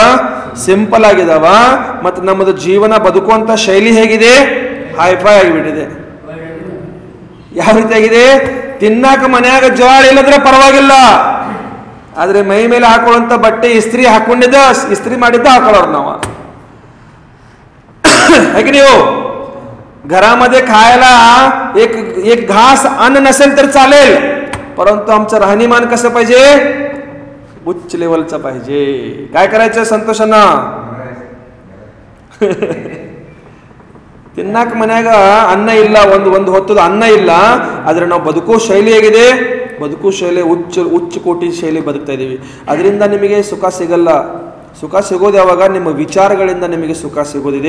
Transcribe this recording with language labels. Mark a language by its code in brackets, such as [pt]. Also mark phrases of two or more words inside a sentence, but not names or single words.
[kn] ಸಿಂಪಲ್ ಆಗಿದಾವ. ಮತ್ತು ನಮ್ಮದು ಜೀವನ ಬದುಕುವಂತ ಶೈಲಿ ಹೇಗಿದೆ? ಹೈಫೈ ಆಗಿಬಿಟ್ಟಿದೆ. ಯಾವ ರೀತಿ ಆಗಿದೆ? ತಿನ್ನಾಕ ಮನ್ಯಾಗ ಜೋಳ ಇಲ್ಲದ್ರೆ ಪರವಾಗಿಲ್ಲ, ಆದ್ರೆ ಮೈ ಮೇಲೆ ಹಾಕೊಳ್ಳುವಂತ ಬಟ್ಟೆ ಇಸ್ತ್ರಿ ಹಾಕೊಂಡಿದ್ದ, ಇಸ್ತ್ರಿ ಮಾಡಿದ್ದ ಹಾಕೊಳ್ಳೋರು ನಾವು. [mr] हाय की नाही हो? घरामध्ये खायला एक घास अन्न नसेल तर चालेल, परंतु आमचं राहणीमान कसं पाहिजे? उच्च लेवलचं पाहिजे. काय करायचं संतोषांना? [kn] ತಿನ್ನಾಕ ಮನ್ಯಾಗ ಅನ್ನ ಇಲ್ಲ, ಒಂದು ಹೊತ್ತದ ಅನ್ನ ಇಲ್ಲ, ಆದ್ರೆ ನಾವು ಬದುಕೋ ಶೈಲಿ ಹೇಗಿದೆ? ಬದುಕು ಶೈಲಿ ಉಚ್ಚ ಕೋಟಿ ಶೈಲಿ ಬದುಕ್ತಾ ಇದ್ದೀವಿ. ಅದರಿಂದ ನಿಮಗೆ ಸುಖ ಸಿಗಲ್ಲ. ಸುಖ ಸಿಗೋದು ಯಾವಾಗ? ನಿಮ್ಮ ವಿಚಾರಗಳಿಂದ ನಿಮಗೆ ಸುಖ ಸಿಗೋದಿದೆ.